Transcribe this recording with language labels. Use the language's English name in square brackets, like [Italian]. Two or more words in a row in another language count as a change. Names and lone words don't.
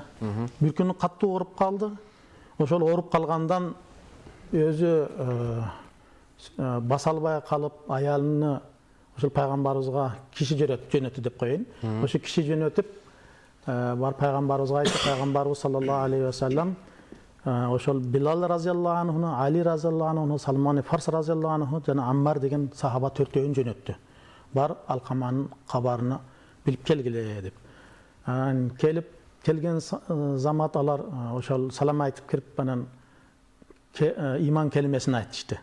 [Kyrgyz] Бир күнү каттуу ооруп калды. Ошол ооруп калгандан өзү баса албай калып, аялыны ошол пайгамбарыбызга киши жөнөттү деп коеюн. Ошо киши жөнөтүп бар пайгамбарыбызга айтып, пайгамбарыбыз [Arabic] صلى الله عليه وسلم [Kyrgyz] ошол Билал [Arabic] رضي الله عنه, [Kyrgyz] Али [Arabic] رضي الله عنه, [Kyrgyz] Салман Фарс [Arabic] رضي الله عنه [Kyrgyz] жана Аммар деген сахаба 4-өөн жөнөттү. Бар Алкаманын кабарына билип келгиле деп. Келген замат алар ошол салам айтып кирип анан иман келимесин айтышты.